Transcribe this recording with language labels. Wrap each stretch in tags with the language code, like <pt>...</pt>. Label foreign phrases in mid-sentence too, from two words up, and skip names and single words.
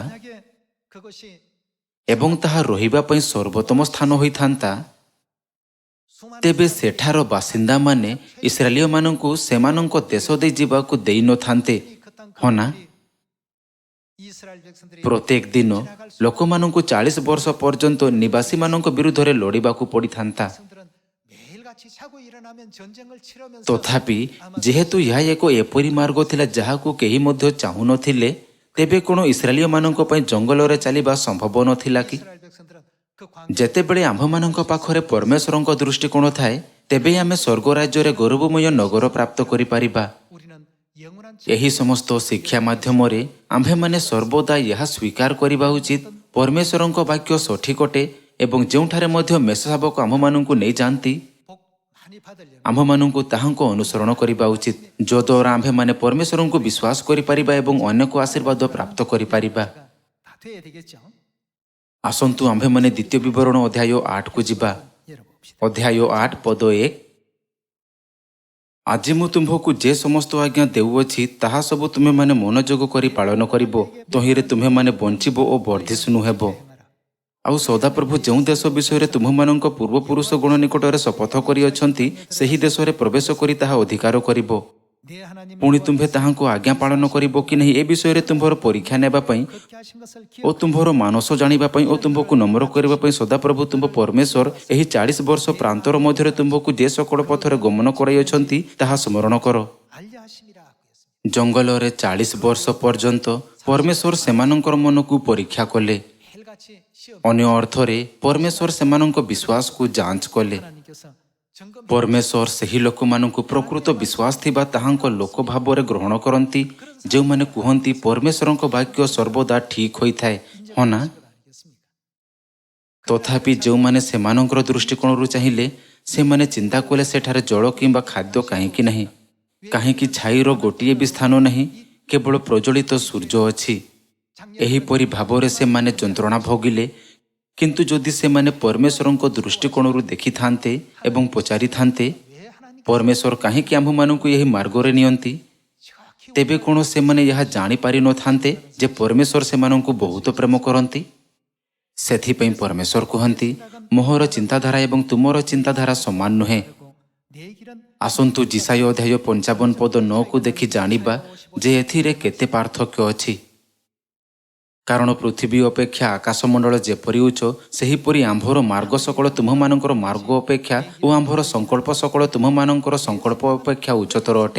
<ko>만약에 그것이</ko> <or>ଏବଂ ତାହା ରହିବା ପାଇଁ ସର୍ବୋତ୍ତମ ସ୍ଥାନ ହୋଇଥାନ୍ତା,</or> <ko>수많은</ko> <or>ତେବେ ସେଠାର ବାସିନ୍ଦାମାନେ ଇସ୍ରାଏଲୀୟମାନଙ୍କୁ ସେମାନଙ୍କ ଦେଶ ଦେଇ ଯିବାକୁ ଦେଇନଥାନ୍ତେ।</or> <ko>그땅</ko> <or>ହଁ ନା?</or> <ko>이스라엘 백성들이</ko> <or>ପ୍ରତ୍ୟେକ ଦିନ ଲୋକମାନଙ୍କୁ 40 ବର୍ଷ ପର୍ଯ୍ୟନ୍ତ ନିବାସୀମାନଙ୍କ ବିରୁଦ୍ଧରେ ଲଢ଼ିବାକୁ ପଡ଼ିଥାନ୍ତା।</or> <ko>백성들은 매일같이 자고 일어나면 전쟁을 치르면서</ko> <or>ତଥାପି ଯେହେତୁ ଏହା ଏକ ଏପରି ମାର୍ଗ ଥିଲା ଯାହାକୁ କେହି ମଧ୍ୟ ଚାହୁଁନଥିଲେ, ତେବେ କ'ଣ ଇସ୍ରାଏଲୀୟମାନଙ୍କ ପାଇଁ ଜଙ୍ଗଲରେ ଚାଲିବା ସମ୍ଭବ ନଥିଲା କି?</or> <ko>이스라엘 백성들은 그 광</ko> <or>ଯେତେବେଳେ ଆମ୍ଭମାନଙ୍କ ପାଖରେ ପରମେଶ୍ୱରଙ୍କ ଦୃଷ୍ଟିକୋଣ ଥାଏ, ତେବେ ଆମେ ସ୍ୱର୍ଗ ରାଜ୍ୟରେ ଗୌରବମୟ ନଗର ପ୍ରାପ୍ତ କରିପାରିବା।</or> <ko>우리는 영원한</ko> <or>ଏହି ସମସ୍ତ ଶିକ୍ଷା ମାଧ୍ୟମରେ ଆମ୍ଭେମାନେ ସର୍ବଦା ଏହା ସ୍ୱୀକାର କରିବା ଉଚିତ, ପରମେଶ୍ୱରଙ୍କ ବାକ୍ୟ ସଠିକ୍ ଅଟେ ଏବଂ ଯେଉଁଠାରେ ମଧ୍ୟ ମେଷଶାବକ ଆମ୍ଭମାନଙ୍କୁ ନେଇଯାଆନ୍ତି,</or> <ko>복 많이 받으려면</ko> <or>ଆମ୍ଭମାନଙ୍କୁ ତାହାଙ୍କ ଅନୁସରଣ କରିବା ଉଚିତ, ଯଦ୍ୱାରା ଆମ୍ଭେମାନେ ପରମେଶ୍ୱରଙ୍କୁ ବିଶ୍ୱାସ କରିପାରିବା ଏବଂ ଅନେକ ଆଶୀର୍ବାଦ ପ୍ରାପ୍ତ କରିପାରିବା।</or> <ko>다 돼야 되겠죠?</ko> <or>ଆସନ୍ତୁ ଆମ୍ଭେମାନେ ଦ୍ୱିତୀୟ ବିବରଣ ଅଧ୍ୟାୟ 8କୁ ଯିବା।</or> <ko>열어봅시다.</ko> <or>ଅଧ୍ୟାୟ 8 ପଦ 1। ଆଜି ମୁଁ ତୁମ୍ଭକୁ ଯେ ସମସ୍ତ ଆଜ୍ଞା ଦେଉଅଛି ତାହା ସବୁ ତୁମେମାନେ ମନୋଯୋଗ କରି ପାଳନ କରିବ, ତହିଁରେ ତୁମେମାନେ ବଞ୍ଚିବ ଓ ବର୍ଦ୍ଧିଷ୍ଣୁ ହେବ। ଆଉ ସଦାପ୍ରଭୁ ଯେଉଁ ଦେଶ ବିଷୟରେ ତୁମ୍ଭମାନଙ୍କ ପୂର୍ବପୁରୁଷ ଗଣ ନିକଟରେ ଶପଥ କରିଅଛନ୍ତି, ସେହି ଦେଶରେ ପ୍ରବେଶ କରି ତାହା ଅଧିକାର କରିବ।</or> <ko>내 하나님</ko> <or>ପୁଣି ତୁମ୍ଭେ ତାହାଙ୍କୁ ଆଜ୍ଞା ପାଳନ କରିବ କି ନାହିଁ ଏ ବିଷୟରେ ତୁମ୍ଭର ପରୀକ୍ଷା ନେବା ପାଇଁ</or> <ko>그렇게 하신 것을</ko> <or>ଓ ତୁମ୍ଭର ମାନସ ଜାଣିବା ପାଇଁ ଓ ତୁମ୍ଭକୁ ନମ୍ର କରିବା ପାଇଁ ସଦାପ୍ରଭୁ ତୁମ୍ଭ ପରମେଶ୍ୱର ଏହି 40 ବର୍ଷ ପ୍ରାନ୍ତର ମଧ୍ୟରେ ତୁମ୍ଭକୁ ଯେ ସକଳ ପଥରେ ଗମନ କରାଇଅଛନ୍ତି ତାହା ସ୍ମରଣ କର।</or> <ko>알려 하심이라 하고 했습니다.</ko> <or>ଜଙ୍ଗଲରେ 40 ବର୍ଷ ପର୍ଯ୍ୟନ୍ତ ପରମେଶ୍ୱର ସେମାନଙ୍କର ମନକୁ ପରୀକ୍ଷା କଲେ।</or> <ko>매일같이 시험</ko> <or>ଅନ୍ୟ ଅର୍ଥରେ ପରମେଶ୍ୱର ସେମାନଙ୍କ ବିଶ୍ୱାସକୁ ଯାଞ୍ଚ କଲେ।</or> <ko>하나님께서 점검</ko> <or>ପରମେଶ୍ୱର ସେହି ଲୋକମାନଙ୍କୁ ପ୍ରକୃତ ବିଶ୍ୱାସ ଥିବା ତାହାଙ୍କ ଲୋକ ଭାବରେ ଗ୍ରହଣ କରନ୍ତି, ଯେଉଁମାନେ କୁହନ୍ତି ପରମେଶ୍ୱରଙ୍କ ବାକ୍ୟ ସର୍ବଦା ଠିକ୍ ହୋଇଥାଏ। ହଁ ନା?</or> <ko>알겠습니까?</ko> <or>ତଥାପି ଯେଉଁମାନେ ସେମାନଙ୍କର ଦୃଷ୍ଟିକୋଣରୁ ଚାହିଁଲେ, ସେମାନେ ଚିନ୍ତା କଲେ ସେଠାରେ ଜଳ କିମ୍ବା ଖାଦ୍ୟ କାହିଁକି ନାହିଁ, କାହିଁକି ଛାଇର ଗୋଟିଏ ବି ସ୍ଥାନ ନାହିଁ, କେବଳ ପ୍ରଜ୍ୱଳିତ ସୂର୍ଯ୍ୟ ଅଛି। ଏହିପରି ଭାବରେ ସେମାନେ ଯନ୍ତ୍ରଣା ଭୋଗିଲେ। କିନ୍ତୁ ଯଦି ସେମାନେ ପରମେଶ୍ୱରଙ୍କ ଦୃଷ୍ଟିକୋଣରୁ ଦେଖିଥାନ୍ତେ ଏବଂ ପଚାରିଥାନ୍ତେ,</or> <ko>왜 하나님</ko> <or>ପରମେଶ୍ୱର କାହିଁକି ଆମ୍ଭମାନଙ୍କୁ ଏହି ମାର୍ଗରେ ନିଅନ୍ତି,</or> <ko>정확히</ko> <or>ତେବେ କ'ଣ ସେମାନେ ଏହା ଜାଣିପାରିନଥାନ୍ତେ ଯେ ପରମେଶ୍ୱର ସେମାନଙ୍କୁ ବହୁତ ପ୍ରେମ କରନ୍ତି? ସେଥିପାଇଁ ପରମେଶ୍ୱର କୁହନ୍ତି, ମୋହର ଚିନ୍ତାଧାରା ଏବଂ ତୁମର ଚିନ୍ତାଧାରା ସମାନ ନୁହେଁ।</or> <ko>알고 내 길은</ko> <or>ଆସନ୍ତୁ ଜିସାୟ ଅଧ୍ୟାୟ 55 ପଦ 9କୁ ଦେଖି ଜାଣିବା ଯେ ଏଥିରେ କେତେ ପାର୍ଥକ୍ୟ ଅଛି। କାରଣ ପୃଥିବୀ ଅପେକ୍ଷା ଆକାଶମଣ୍ଡଳ ଯେପରି ଉଚ୍ଚ, ସେହିପରି ଆମ୍ଭର ମାର୍ଗ ସକଳ ତୁମ୍ଭମାନଙ୍କର ମାର୍ଗ ଅପେକ୍ଷା ଓ ଆମ୍ଭର ସଂକଳ୍ପ ସକଳ ତୁମ୍ଭମାନଙ୍କର ସଂକଳ୍ପ ଅପେକ୍ଷା ଉଚ୍ଚତର ଅଟେ।</or>